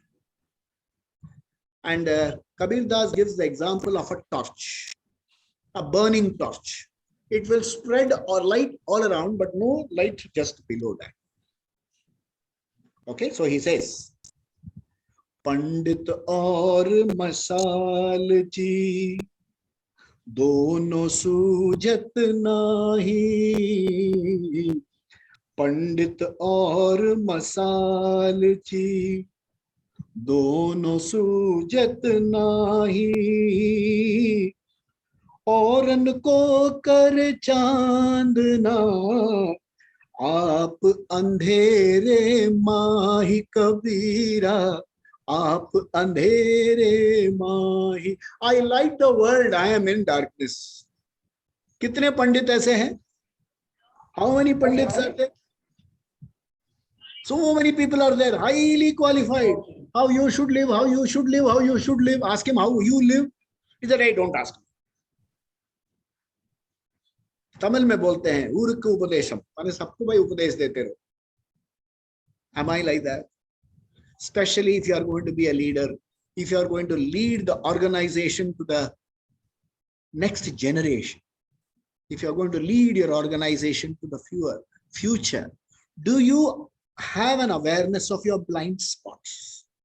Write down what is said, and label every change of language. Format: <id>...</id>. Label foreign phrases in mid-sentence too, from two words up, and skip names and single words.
<en>And Kabirdas gives the example of a torch, a burning torch. It will spread or light all around, but no light just below that. Okay, so he says,</en> <hi>पंडित और मसाल जी दोनों सूझत नाहीं. पंडित और मसाल जी दोनों सूझत नाहीं. औरन को कर चांदना आप अंधेरे माही कबीरा आप अंधेरे माही.</hi> <en>I like the world, I am in darkness.</en> <hi>कितने पंडित ऐसे हैं?</hi> <en>How many pandits are there? So many people are there, highly qualified. How you should live, how you should live, how you should live. Ask him how you live. He said, I don't ask him.</en> <hi>तमिल में बोलते हैं</hi> <ta>ஊருக்கு உபதேசம்,</ta> <hi>माने सबको भाई उपदेश देते रहो.</hi> <en>Am I like that? Especially if you are going to be a leader, if you are going to lead the organization to the next generation, if you are going to lead your organization to the future, do you have an awareness of your blind spots?</en>